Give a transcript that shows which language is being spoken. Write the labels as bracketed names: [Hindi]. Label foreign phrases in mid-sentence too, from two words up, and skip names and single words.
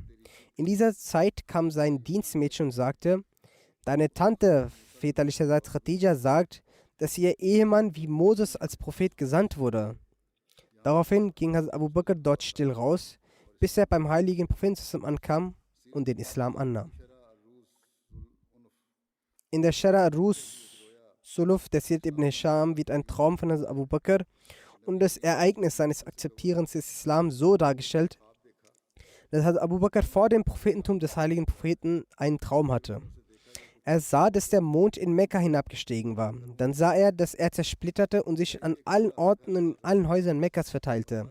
[German] In dieser Zeit kam sein Dienstmädchen und sagte, deine Tante, väterlicherseits Khadija, sagt, dass ihr Ehemann wie Moses als Prophet gesandt wurde. Daraufhin ging Abu Bakr dort still raus, bis er beim heiligen Propheten ankam und den Islam annahm. In der Shara al-Rus Suluf des Sirt ibn Hisham wird ein Traum von Abu Bakr und das Ereignis seines Akzeptierens des Islam so dargestellt, dass Abu Bakr vor dem Prophetentum des heiligen Propheten einen Traum hatte. Er sah, dass der Mond in Mekka hinabgestiegen war. Dann sah er, dass er zersplitterte und sich an allen Orten und in allen Häusern Mekkas verteilte.